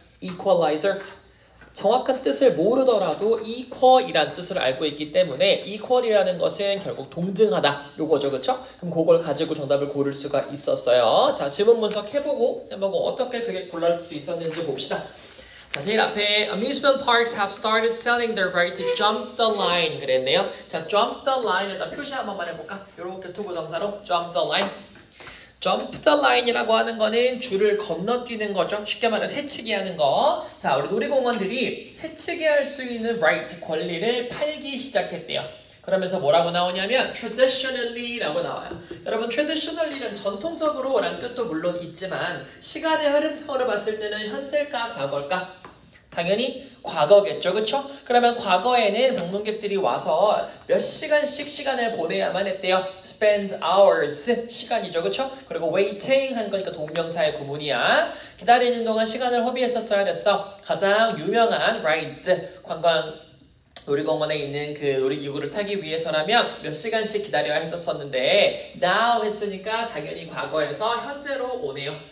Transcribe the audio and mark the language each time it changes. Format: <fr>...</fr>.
<en>equalizer.</en> <ko>정확한 뜻을 모르더라도 equal이라는 뜻을 알고 있기 때문에 equal이라는 것은 결국 동등하다 요거죠. 그쵸? 그럼 그걸 가지고 정답을 고를 수가 있었어요. 자, 지문 분석해보고 해보고 어떻게 그게 골랄 수 있었는지 봅시다. 자, 제일 앞에</ko> <en>amusement parks have started selling their right to jump the line</en> <ko>그랬네요. 자,</ko> <en>jump the line</en> <ko>에다 표시 한 번만 해볼까? 요렇게 투부정사로</ko> <en>jump the line. jump the line</en> <ko>이라고 하는 거는 줄을 건너뛰는 거죠. 쉽게 말해 새치기 하는 거. 자, 우리 놀이공원들이 새치기 할 수 있는 right 권리를 팔기 시작했대요. 그러면서 뭐라고 나오냐면 traditionally라고 나와요. 여러분 traditionally는 전통적으로 라는 뜻도 물론 있지만 시간의 흐름상으로 봤을 때는 현재일까 과거일까? 당연히 과거겠죠. 그쵸? 그러면 과거에는 방문객들이 와서 몇 시간씩 시간을 보내야만 했대요.</ko> <en>spend hours</en> <ko>시간이죠. 그쵸? 그리고 waiting 하는 거니까 동명사의 구문이야. 기다리는 동안 시간을 허비했었어야 됐어. 가장 유명한 rides 관광 놀이공원에 있는 그 놀이기구를 타기 위해서라면 몇 시간씩 기다려야 했었었는데 now 했으니까 당연히 과거에서 현재로 오네요.</ko>